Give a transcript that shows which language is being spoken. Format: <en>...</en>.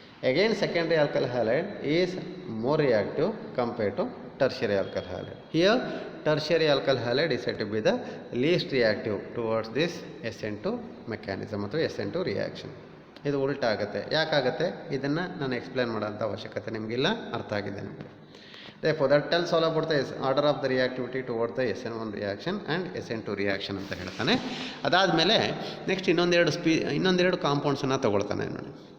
<en>Again secondary alkyl halide is more reactive compare to tertiary alkyl halide. Here tertiary alkyl halide is said to be the least reactive towards this SN2 mechanism ಅಥವಾ SN2 reaction.</en> <kn>ಇದು ಉಲ್ಟಾ ಆಗುತ್ತೆ. ಯಾಕಾಗುತ್ತೆ ಇದನ್ನು ನಾನು explain ಮಾಡೋಂಥ ಅವಶ್ಯಕತೆ ನಿಮಗಿಲ್ಲ, ಅರ್ಥ ಆಗಿದೆ ನಿಮಗೆ.</kn> <en>Therefore, that tells all about the order of the reactivity towards the SN1 reaction and SN2 reaction</en> <kn>ಅಂತ ಹೇಳ್ತಾನೆ. ಅದಾದಮೇಲೆ ನೆಕ್ಸ್ಟ್ ಇನ್ನೊಂದೆರಡು ಕಾಂಪೌಂಡ್ಸನ್ನು ತಗೊಳ್ತಾನೆ ನೋಡಿ.</kn>